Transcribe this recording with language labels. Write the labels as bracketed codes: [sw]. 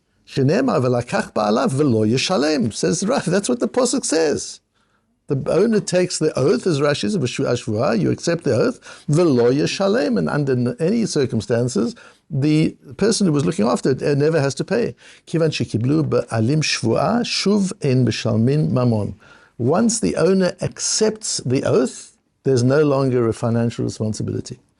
[he] Shenema v'lakach ba'alav v'lo yishalem, [en] says Rav. That's what the pasuk says. The owner takes the oath, as Rashi says, v'shvuah, you accept the oath, [he] v'lo yishalem, [en] and under any circumstances, the person who was looking after it never has to pay. [he] Kיוון שקיבלו בעלים שבועה, שוב אין משלמים ממון. [en] Once the owner accepts the oath, there's no longer a financial responsibility.